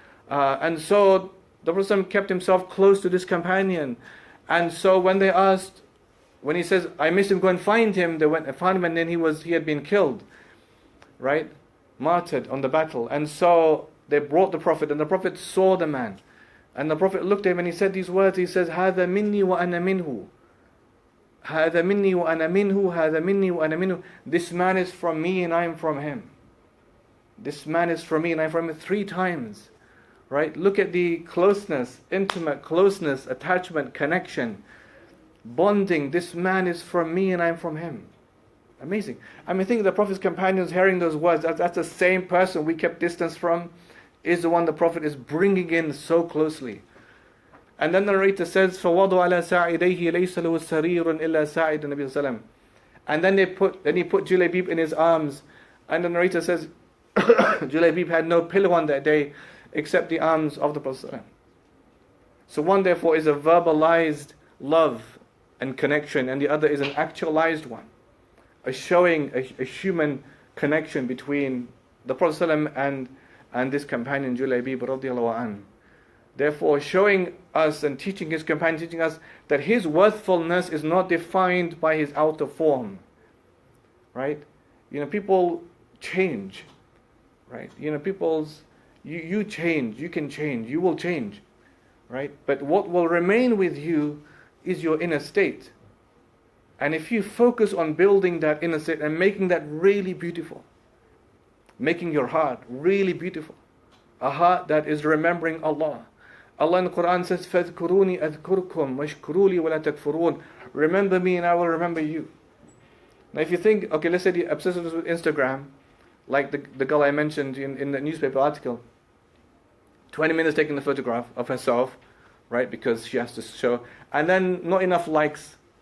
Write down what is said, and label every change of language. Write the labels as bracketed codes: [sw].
[en] And so the Prophet kept himself close to this companion. And so when they asked, when he says, I miss him, go and find him, they went and found him, and then he had been killed, right? Martyred on the battle. And so they brought the Prophet, and the Prophet saw the man. And the Prophet looked at him and he said these words. He says, [ar] هَذَا مِنِّي وَأَنَا مِنْهُ. هَذَا مِنِّي وَأَنَا مِنْهُ. هَذَا مِنِّي وَأَنَا مِنْهُ. [en] This man is from me and I am from him. This man is from me and I am from him 3 times. Right? Look at the closeness, intimate closeness, attachment, connection, bonding. This man is from me and I'm from him. Amazing. I think the Prophet's companions hearing those words, that's the same person we kept distance from, is the one the Prophet is bringing in so closely. And then the narrator says, [ar] فَوَضُوا عَلَى سَاعِدَيْهِ لَيْسَ لَهُ سَرِيرٌ إِلَّا سَاعِدُ النَّبِيِّ صلى الله عليه وسلم. [en] And then he put Julaybib in his arms, and the narrator says, Julaybib had no pillow on that day, except the arms of the Prophet. So one therefore is a verbalized love and connection, and the other is an actualized one, showing a human connection between the Prophet and this companion Julaybib radiallahu anh. Therefore showing us and teaching his companion, teaching us that his worthfulness is not defined by his outer form. Right? People change. Right? You change, you can change, you will change, right? But what will remain with you is your inner state. And if you focus on building that inner state and making that really beautiful, making your heart really beautiful, a heart that is remembering Allah. Allah in the Quran says, [ar] فَاذْكُرُونِي أَذْكُرْكُمْ وَاشْكُرُوا لِي وَلَا تَكْفُرُونَ. [en] Remember me and I will remember you. Now if you think, okay, let's say the obsessive with Instagram, like the girl I mentioned in the newspaper article, 20 minutes taking the photograph of herself, right, because she has to show, and then not enough likes.